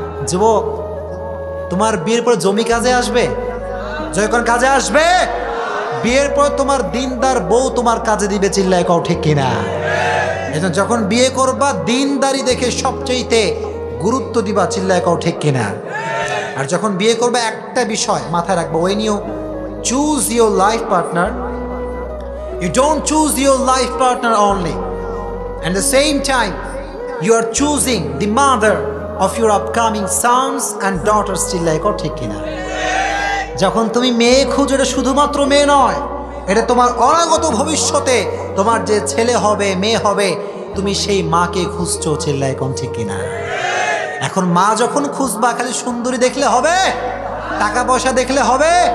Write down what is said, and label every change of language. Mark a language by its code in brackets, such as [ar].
[bn] যুবক, তোমার বিয়ের পর জমি কাজে আসবে? যখন কাজে আসবে, বিয়ের পর তোমার দিনদার বউ তোমার কাজে দিবে, চিল্লায় কও ঠিক কিনা? এজন্য যখন বিয়ে করবা দিনদারি দেখে সবচেয়ে গুরুত্ব দিবা, চিল্লায় কও ঠিক কিনা? আর যখন বিয়ে করবা একটা বিষয় মাথায় রাখবো, [en] when you choose your life partner, you don't choose your life partner only, and the same time you are choosing the mother of your upcoming sons and daughters, [bn] চিল্লায় কও ঠিক কিনা? যখন তুমি মেয়ে খুঁজো, এটা শুধুমাত্র মেয়ে নয়, এটা তোমার অনাগত ভবিষ্যতে তোমার যে ছেলে হবে, মেয়ে হবে, তুমি সেই মাকে খুঁজছো, চিল্লায় কোন ঠিক কিনা? এখন মা যখন খুঁজবা খালি সুন্দরী দেখলে হবে, টাকা পয়সা দেখলে হবে?